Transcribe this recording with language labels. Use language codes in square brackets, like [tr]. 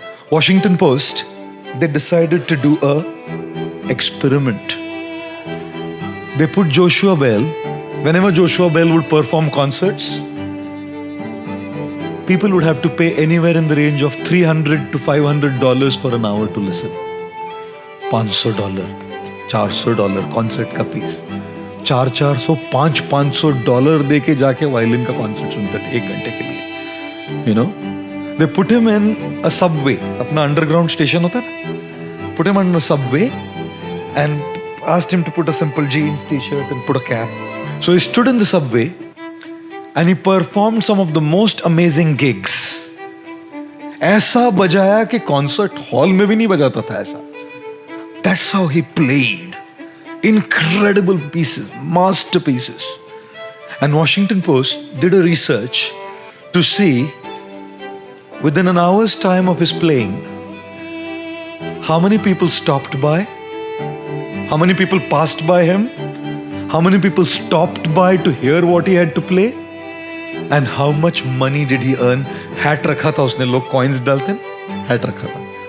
[en] Washington Post, they decided to do a experiment. They put Joshua Bell, whenever Joshua Bell would perform concerts, people would have to pay anywhere in the range of $300 to $500 for an hour to listen. [hi] $500, $400 concert का fees. $400-500 दे के जाके violin का concert सुनते थे 1 घंटे के लिए. [en] You know, they put him in a subway. [hi] अपना underground station होता है. [en] Put him on a subway and asked him to put a simple jeans t-shirt and put a cap. So he stood in the subway and he performed some of the most amazing gigs. [hi] ऐसा बजाया कि concert hall में भी नहीं बजाता था ऐसा. [en] That's how he played. Incredible pieces, masterpieces. And Washington Post did a research to see within an hour's time of his playing, how many people stopped by, how many people passed by him, how many people stopped by to hear what he had to play, and how much money did he earn. [hi] Hat रखा था उसने, लोग coins डालते हैं, hat रखा था.